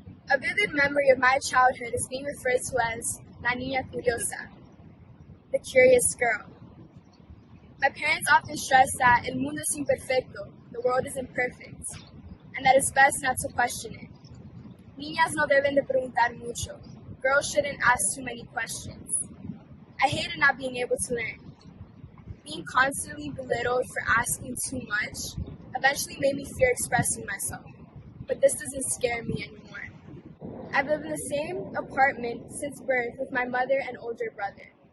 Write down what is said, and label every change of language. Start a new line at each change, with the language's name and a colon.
English: A vivid memory of my childhood is being referred to as
Spanish: La Niña Curiosa,
English: the curious girl. My parents often stress that
Spanish: el mundo es imperfecto,
English: the world is imperfect, and that it's best not to question it.
Spanish: Niñas no deben de preguntar mucho.
English: Girls shouldn't ask too many questions. I hated not being able to learn. Being constantly belittled for asking too much eventually made me fear expressing myself, but this doesn't scare me anymore. I've lived in the same apartment since birth with my mother and older brother.